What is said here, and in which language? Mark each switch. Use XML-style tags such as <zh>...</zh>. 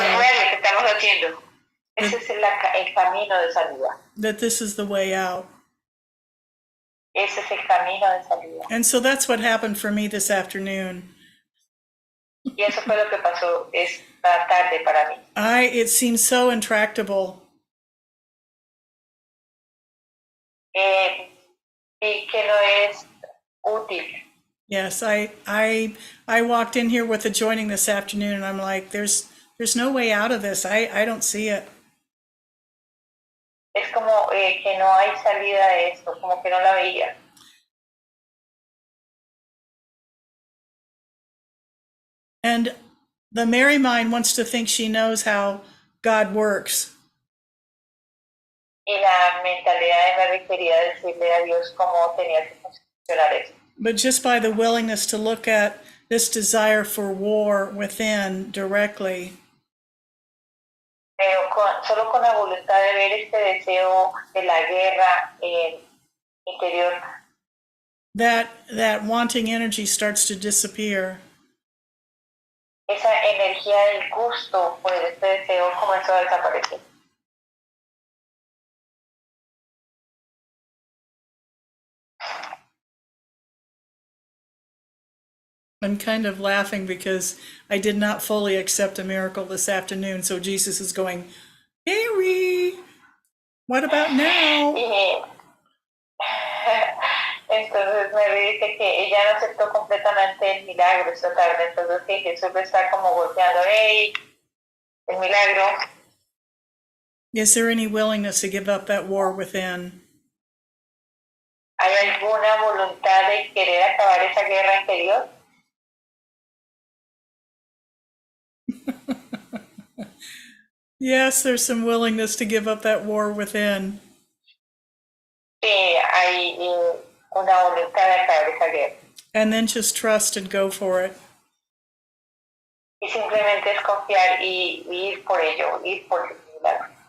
<es>Lo que estamos haciendo. Ese es el camino de salida.</es> <en>That this is the way out.</en> <es>Ese es el camino de salida.</es> <en>And so that's what happened for me this afternoon.</en> <es>Y eso fue lo que pasó esta tarde para mí.</es> <en>It seemed so intractable.</en> <es>Y que no es útil.</es> <en>Yes, I walked in here with the joining this afternoon, and I'm like, there's no way out of this. I don't see it.</en> <es>Es como que no hay salida de esto, como que no la veía.</es> <en>And the Mary mind wants to think she knows how God works.</en> <es>Y la mentalidad de Mary quería decirle a Dios cómo tenía que funcionar esto.</es> <en>But just by the willingness to look at this desire for war within directly.</en> <es>Pero solo con la voluntad de ver este deseo de la guerra interior.</es> <en>That wanting energy starts to disappear.</en> <es>Esa energía del gusto por este deseo comenzó a desaparecer.</es> <en>I'm kind of laughing because I did not fully accept a miracle this afternoon. So Jesus is going, Mary, what about now?</en> <es>Entonces Mary dice que ella no aceptó completamente el milagro esta tarde. Entonces que Jesús le está como golpeando, hey, el milagro.</es> <en>Is there any willingness to give up that war within?</en> <es>¿Hay alguna voluntad de querer acabar esa guerra interior?</es> <en>Yes, there's some willingness to give up that war within.</en> <es>Sí, hay una voluntad de acabar esa guerra.</es> <en>And then just trust and go for it.</en> <es>Y simplemente es confiar y ir por ello, ir por el milagro.</es>